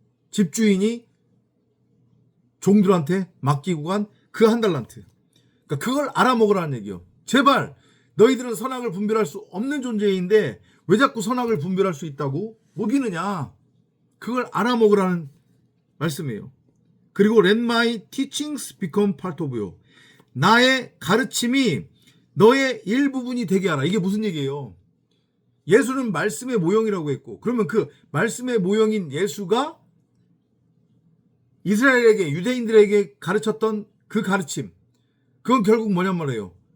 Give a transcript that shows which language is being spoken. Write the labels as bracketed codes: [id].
[ko] 집주인이 종들한테 맡기고 간 그 한 달란트. 그러니까 그걸 알아먹으라는 얘기요. 제발 너희들은 선악을 분별할 수 없는 존재인데 왜 자꾸 선악을 분별할 수 있다고 먹이느냐? 그걸 알아먹으라는 말씀이에요. 그리고 [en] let my teachings become part of you. [ko] 나의 가르침이 너의 일부분이 되게 하라. 이게 무슨 얘기예요? 예수는 말씀의 모형이라고 했고, 그러면 그 말씀의 모형인 예수가 이스라엘에게, 유대인들에게 가르쳤던 그 가르침, 그건 결국 뭐냔 말이에요?